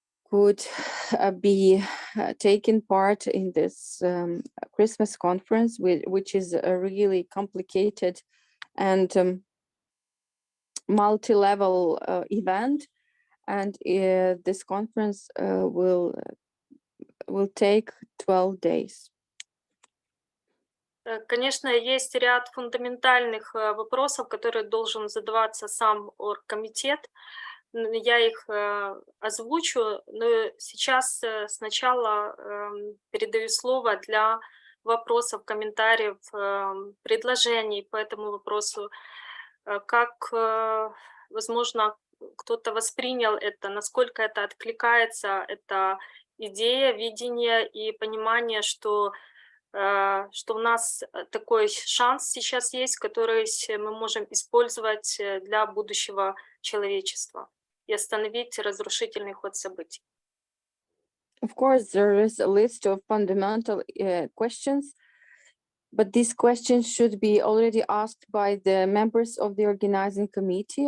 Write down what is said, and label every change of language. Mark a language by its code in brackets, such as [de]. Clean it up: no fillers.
[en] could be taking part in this Christmas conference, which is a really complicated and multi-level event, and this conference will take 12 days. [ru] Конечно, есть ряд фундаментальных вопросов, которые должен задаваться сам оргкомитет. Я их озвучу, но сейчас сначала передаю слово для вопросов, комментариев, предложений по этому вопросу. Как, возможно, кто-то воспринял это, насколько это откликается, это идея, видение и понимание, что у нас такой шанс сейчас есть, который мы можем использовать для будущего человечества и остановить разрушительный ход событий. [en] Of course, there is a list of fundamental questions but these questions should be already asked by the members of the organizing committee.